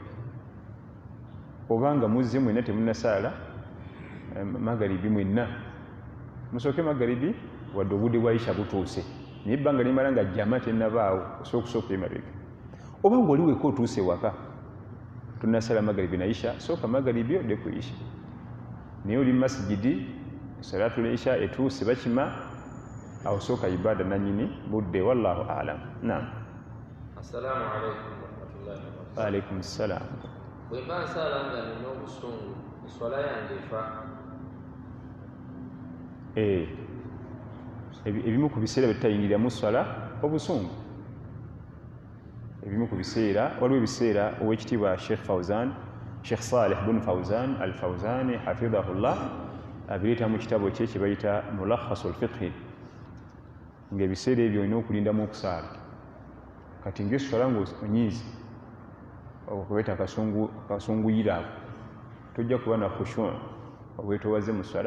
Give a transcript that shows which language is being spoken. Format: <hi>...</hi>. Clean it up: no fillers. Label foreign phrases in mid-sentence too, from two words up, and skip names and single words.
<lg>Obanga muzze mwenna temunnasaala magaribi, mwenna musooke magaribi wadde obudde bwa isha butuuse, naye ebbanga limala nga jama tennabaawo osobola okusooka emabega. Oba ng'oli weka otuuse waka tonnasala magaribi na isha, sooka magaribi odde ku isha. Naye oli masigidi</lg> <ar>صلاة العشاء</ar> <lg>etuuse bakima, awo sooka ibada nannyini budde.</lg> <ar>والله أعلم. نعم. السلام عليكم ورحمة الله وبركاته. وعليكم السلام.</ar> <lg>Bwe mba nsaala nga nina obusungu eswala yange efa? Ebimu ku biseera betutayingiriramu swala obusungu, ebimu ku biseera, waliwo ebiseera owekitiibwa Sheikh Saleh bin Fawzan al-Fawzani hafidhahullah abireeta mu kitabo kye kye bayita Mulakhasul Fiqhi, ng'ebiseera ebyo olina okulindamu okusaala. Kati ng'eswala ng'onyiizi okubeeta kasunguyira ako, tojja kuba na khushu' obwetowaze mu swala.</lg>